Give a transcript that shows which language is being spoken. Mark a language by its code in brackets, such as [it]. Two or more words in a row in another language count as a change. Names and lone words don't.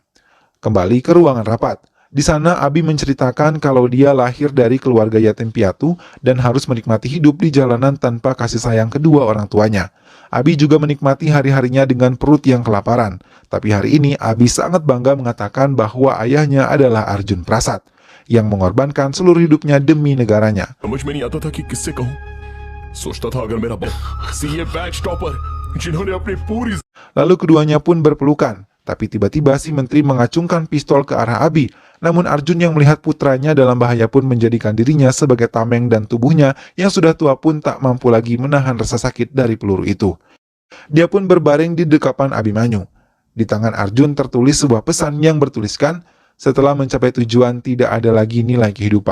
[id] Kembali ke ruangan rapat. Di sana Abi menceritakan kalau dia lahir dari keluarga yatim piatu dan harus menikmati hidup di jalanan tanpa kasih sayang kedua orang tuanya. Abi juga menikmati hari-harinya dengan perut yang kelaparan. Tapi hari ini Abi sangat bangga mengatakan bahwa ayahnya adalah Arjun Prasad yang mengorbankan seluruh hidupnya demi negaranya. [hi] समझ में नहीं आता था कि किससे कहूं। सोचता था अगर मेरा बाप [en] CA batch topper [hi] जिन्होंने अपनी पूरी [id] Lalu keduanya pun berpelukan. Tapi tiba-tiba si menteri mengacungkan pistol ke arah Abi. Namun Arjun yang melihat putranya dalam bahaya pun menjadikan dirinya sebagai tameng dan tubuhnya yang sudah tua pun tak mampu lagi menahan rasa sakit dari peluru itu. Dia pun berbaring di dekapan Abimanyu. Di tangan Arjun tertulis sebuah pesan yang bertuliskan, setelah mencapai tujuan tidak ada lagi nilai kehidupan.